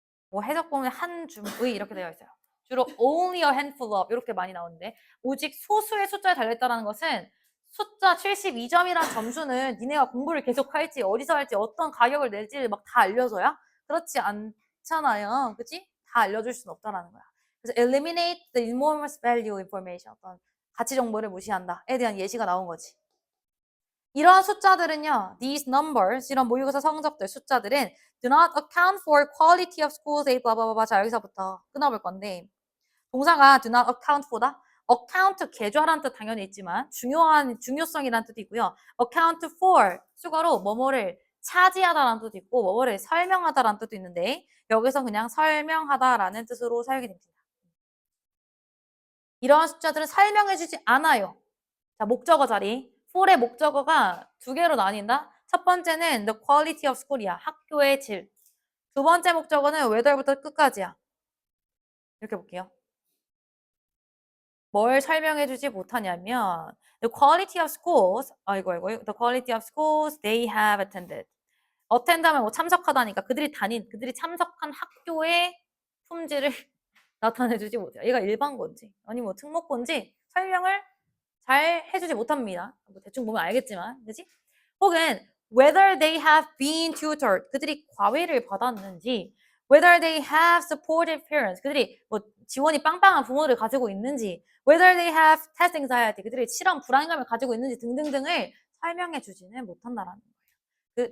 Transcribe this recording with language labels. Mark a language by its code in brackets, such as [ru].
[ko] 뭐 해석 보면 한 줌의 이렇게 되어 있어요. 주로 [en] only a handful of [ko] 이렇게 많이 나오는데 오직 소수의 숫자에 달려있다는 것은 숫자 72점이란 점수는 니네가 공부를 계속 할지 어디서 할지 어떤 가격을 낼지 막 다 알려줘야? 그렇지 않잖아요. 그치? 다 알려줄 수는 없다는 거야. 그래서 [en] eliminate the enormous value information, [ko] 어떤 가치 정보를 무시한다에 대한 예시가 나온 거지. 이러한 숫자들은요, [en] these numbers, [ko] 이런 모의고사 성적들 숫자들은 [en] do not account for quality of schools, a blah. [ko] 자, 여기서부터 끊어볼 건데, 동사가 [en] do not account for [ko] 다. account 계좌란 뜻 당연히 있지만 중요한 중요성이란 뜻이 있고요. account for 수거로 뭐뭐를 차지하다라는 뜻도 있고 뭐뭐를 설명하다라는 뜻도 있는데 여기서 그냥 설명하다라는 뜻으로 사용이 됩니다. 이러한 숫자들은 설명해주지 않아요. 자, 목적어 자리. for의 목적어가 두 개로 나뉜다. 첫 번째는 [en] the quality of school이야. [ko] 학교의 질. 두 번째 목적어는 whether부터 끝까지야. 이렇게 볼게요. 뭘 설명해주지 못하냐면 [en] the quality of schools, the quality of schools they have attended. [ko] attend하면 뭐 참석하다니까 그들이 참석한 학교의 품질을 나타내주지 못해요. 얘가 일반고인지 아니 뭐 특목고인지 설명을 잘 해주지 못합니다. 뭐 대충 보면 알겠지만, 그지? 혹은 [en] whether they have been tutored, [ko] 그들이 과외를 받았는지, [en] whether they have supportive parents, [ko] 그들이 뭐 지원이 빵빵한 부모를 가지고 있는지, [en] whether they have test anxiety, [ko] 그들이 실험 불안감을 가지고 있는지 등등등을 설명해 주지는 못한다라는 거예요.